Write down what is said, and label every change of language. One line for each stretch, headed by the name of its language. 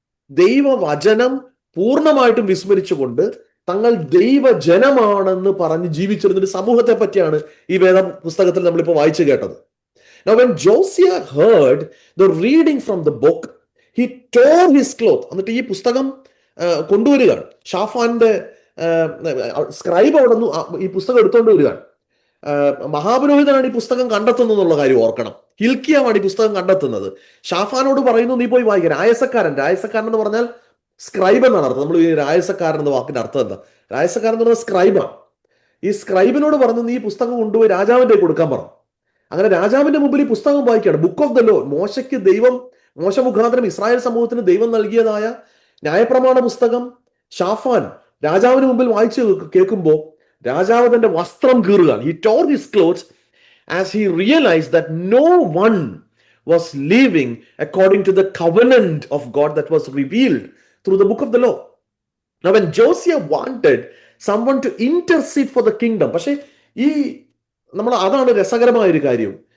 Malayalam: ദൈവവചനം പൂർണ്ണമായിട്ടും വിസ്മരിച്ചുകൊണ്ട് തങ്ങൾ ദൈവജനമാണെന്ന് പറഞ്ഞ് ജീവിച്ചിരുന്ന ഒരു സമൂഹത്തെ പറ്റിയാണ് ഈ വേദ പുസ്തകത്തിൽ നമ്മളിപ്പോൾ വായിച്ചു കേട്ടത്.
English: Now when Josiah heard the reading from the book, he tore his cloth.
Malayalam: എന്നിട്ട് ഈ പുസ്തകം കൊണ്ടുവരികയാണ്. ഷാഫാന്റെ സ്ക്രൈബ് അവിടെ നിന്ന് ഈ പുസ്തകം എടുത്തുകൊണ്ട് വരികയാണ്. മഹാപുരോഹിതനാണ് ഈ പുസ്തകം കണ്ടെത്തുന്നത് എന്നുള്ള കാര്യം ഓർക്കണം. ഹിൽക്കിയാവാണ് ഈ പുസ്തകം കണ്ടെത്തുന്നത്. ഷാഫാനോട് പറയുന്നു, നീ പോയി വായിക്കുക. രായസക്കാരൻ എന്ന് പറഞ്ഞാൽ സ്ക്രൈബ് എന്നാണ് അർത്ഥം. നമ്മൾ ഈ രായസക്കാരൻ എന്ന വാക്കിന്റെ അർത്ഥം എന്താ? രായസക്കാരൻ എന്ന് പറഞ്ഞാൽ സ്ക്രൈബാണ്. ഈ സ്ക്രൈബിനോട് പറഞ്ഞു, നീ ഈ പുസ്തകം കൊണ്ടുപോയി രാജാവിന്റെ കൊടുക്കാൻ പറഞ്ഞു. അങ്ങനെ രാജാവിന്റെ മുമ്പിൽ ഈ പുസ്തകം വായിക്കുകയാണ്.
English: Book of the law.
Malayalam: മോശ മുഖാന്തരം ഇസ്രായേൽ സമൂഹത്തിന് ദൈവം നൽകിയതായ ന്യായപ്രമാണ പുസ്തകം ഷാഫാൻ രാജാവിന് മുമ്പിൽ വായിച്ചു കേൾക്കുമ്പോൾ രാജാവ് തന്റെ വസ്ത്രം കീറുകയാണ്.
English: He tore his clothes as he realized that no one was living according to the covenant of God that was revealed through the book of the law. Now when Josiah wanted someone to intercede for the kingdom,
Malayalam: പക്ഷേ അതാണ് രസകരമായ ഒരു കാര്യം.